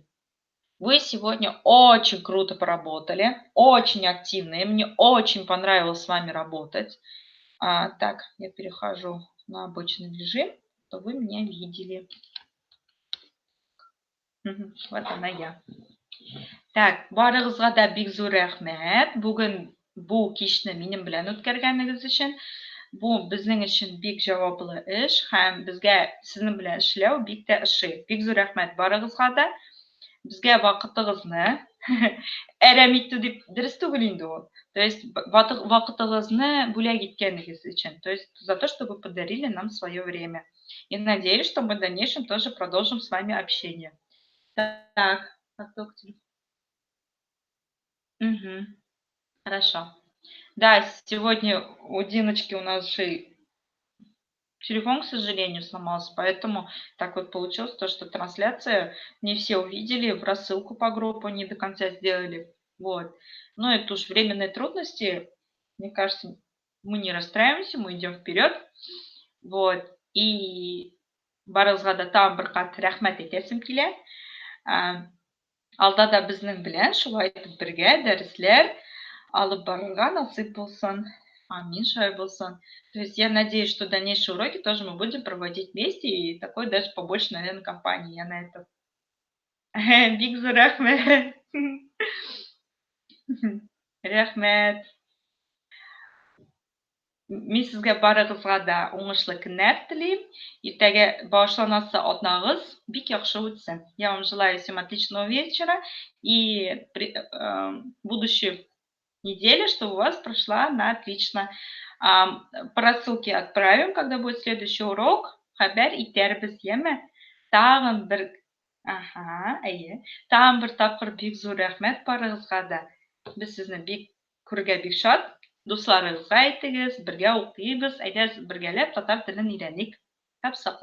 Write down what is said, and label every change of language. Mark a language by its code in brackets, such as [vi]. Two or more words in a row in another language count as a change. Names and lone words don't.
[ru] Вы сегодня очень круто поработали, очень активно, и мне очень понравилось с вами работать. Так, я перехожу на обычный режим, то вы меня видели. Вот она я. Так, [tt] барыгызга да бик зур рәхмәт. Бүген бу кичне минем белән үткәргәнегез өчен. Бу безнең өчен бик җаваплы эш һәм безгә сезнең белән эшләү бик тә ошый. Бик зур рәхмәт барыгызга да. Безгә вакытыгызны әрәм итү дип дөрес түгел инде ул. [ru] То есть [tt] вакытыгызны бүләк иткәнегез өчен. [ru] То есть за то, что вы подарили нам свое время. И надеюсь, что мы в дальнейшем тоже продолжим с вами общение. Так, поток телефона. Мгм. Хорошо. Да, сегодня у Диночки у нас же телефон, к сожалению, сломался, поэтому так вот получилось то, что трансляция не все увидели, в рассылку по группу не до конца сделали. Вот. Но это уж временные трудности. Мне кажется, мы не расстраиваемся, мы идем вперед. Вот. [tt] И барыгызга да тагын бер кат рәхмәт әйтәсем килә. Алда да безнең белән шулай итеп бергә дәресләр алып барырга насыйп булсын. Амин, шулай булсын. [ru] То есть я надеюсь, что дальнейшие уроки тоже мы будем проводить вместе, и такой даже побольше, наверное, компании. Я на это. [tt] Бик зур рәхмәт. Рәхмәт. Мин сезгә барыгызга да уңышлы көннәр телим. Иртәгә башланасы атнагыз бик яхшы үтсен. [ru] Я вам желаю всем отличного вечера и будущей недели, чтобы у вас прошла на отлично. По рассылке отправим, когда будет следующий урок. [tt] Хәбәр итәрбез, яме? Тагын бер Тагын бер тапкыр бик зур рәхмәт барыгызга да. Без сезне бик күрергә бик шат. Дусларыгызга әйтегез, бергә укыйбыз, әйдәгез бергәләп татар телен өйрәник.